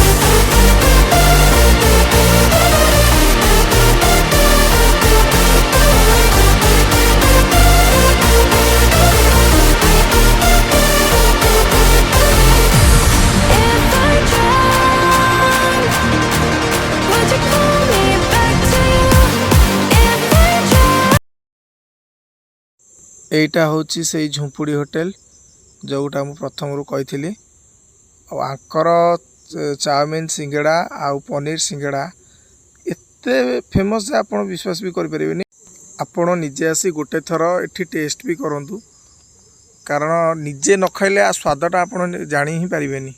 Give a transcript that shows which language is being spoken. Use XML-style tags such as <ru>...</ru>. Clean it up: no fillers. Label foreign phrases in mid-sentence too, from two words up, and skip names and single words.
<en>If I drown, would you pull me back to you? If I drown.</en> <or>এইটা ହେଉଛି ସେଇ ଝୁମ୍ପୁଡ଼ି ହୋଟେଲ ଯେଉଁଟା ମୁଁ ପ୍ରଥମରୁ କହିଥିଲି। ଆଉ ଆଙ୍କର ଚାଉମିନ ସିଙ୍ଗଡ଼ା ଆଉ ପନିର ସିଙ୍ଗଡ଼ା ଏତେ ଫେମସ୍ ଯେ ଆପଣ ବିଶ୍ୱାସ ବି କରିପାରିବେନି। ଆପଣ ନିଜେ ଆସି ଗୋଟେ ଥର ଏଠି ଟେଷ୍ଟ ବି କରନ୍ତୁ, କାରଣ ନିଜେ ନ ଖାଇଲେ ସ୍ୱାଦଟା ଆପଣ ଜାଣି ହିଁ ପାରିବେନି।</or>